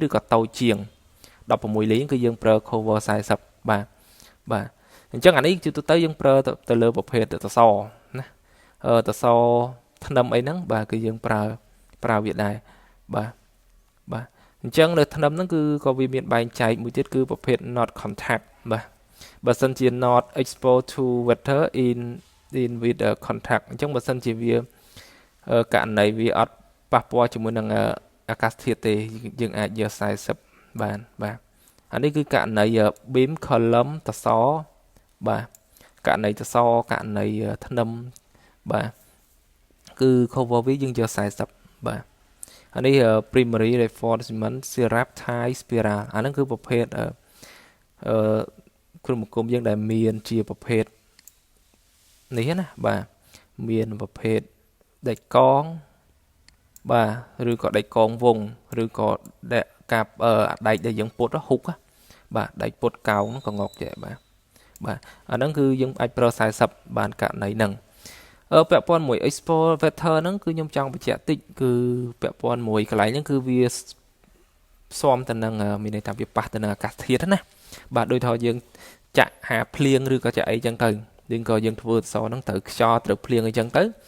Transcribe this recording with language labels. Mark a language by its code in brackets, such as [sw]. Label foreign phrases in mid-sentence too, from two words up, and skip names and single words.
[km] ក៏តូចជាង16លីគឺយើងប្រើ cover 40បាទអញ្ចឹងអានេះជាទូទៅយើងប្រើទៅលើប្រភេទសសរណាសសរធ្នឹមអីហ្នឹងបាទគឺយើង ប្រើវាដែរបាទអញ្ចឹងនៅធ្នឹមហ្នឹងគឺក៏វាមានបែងចែកមួយទៀតគឺប្រភេទ [en] not contact [km] បាទបើ សិនជា [en] not exposed to water in with contact [km] អញ្ចឹងបើសិនជាវាករណីវាអត់ប៉ះពាល់ជាមួយនឹងអាកាសធាតុទេយើងអាចយក40បានបាទអានេះគឺករណី [en] beam column [km] សសរបាទករណីសសរករណីធ្នឹមបាទគឺ cover វាយើងយក40បាទអានេះ [en] primary reinforcement syrup tie spiral [km] អាហ្នឹងគឺប្រភេទ គ្រឿងបង្គំយើងដែលមានជាប្រភេទនេះណាបាទមានប្រភេទដែកកងបាទឬក៏ដែកកងវងឬក៏ដែកកាប់ ដែកដែលយើងពុតហុកបាទដែកពុតកោងក៏ងកចេះបាទអាហ្នឹងគឺយើងអាចប្រើ40បានករណីហ្នឹងពាក់ព័ន្ធមួយ [en] export vector [km] ហ្នឹងគឺខ្ញុំចង់បញ្ជាក់តិចគឺពាក់ព័ន្ធមួយកន្លែងហ្នឹងគឺវាផ្សំទៅនឹងមានន័យថាវាប៉ះទៅនឹងអាកាសធាតុណាបាទដូចថាយើងចាក់ហាភ្លៀងឬក៏ចាក់អីចឹងទៅយើងក៏យើងធ្វើអក្សរហ្នឹងត្រូវខ្យល់ត្រូវភ្លៀងអីចឹងទៅ